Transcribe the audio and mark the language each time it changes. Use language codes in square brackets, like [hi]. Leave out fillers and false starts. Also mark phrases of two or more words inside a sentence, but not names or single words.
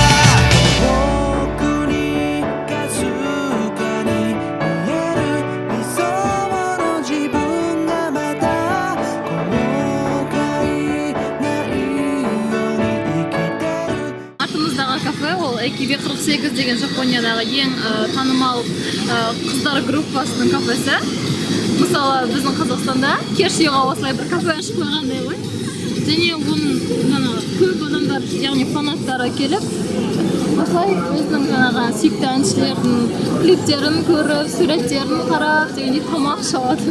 [ja] 僕にかすかに見える理想の自分がまた後悔ないように生きてる [kk] Артымыздағы кафе ол AKB48 деген Жапониядағы ең танымал қыздар группасының кафесі. Мысалы біздің Қазақстанда кеш ұйға осылай бір кафе ашып қойғандай ғой. Және оның көп адамдар, яғни фанаттары келіп, осылай өзінің жаңағы сүйікті әншілердің клиптерін көріп, суреттерін қарап, дегендей тамақ ішеді.